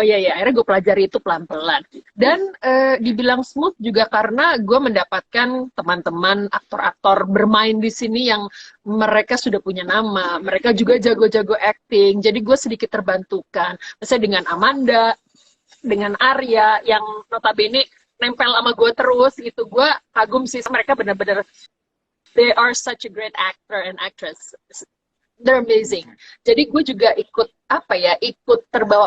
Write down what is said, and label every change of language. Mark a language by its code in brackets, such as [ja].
[id] Akhirnya gue pelajari itu pelan-pelan. Dan dibilang smooth juga karena gue mendapatkan teman-teman aktor-aktor bermain di sini yang mereka sudah punya nama, mereka juga jago-jago acting. Jadi gue sedikit terbantukan. Misalnya dengan Amanda, dengan Arya yang notabene nempel sama gue terus gitu. Gue kagum sih, mereka benar-benar [en] they are such a great actor and actress. They're amazing. [id] Jadi gue juga ikut ikut terbawa.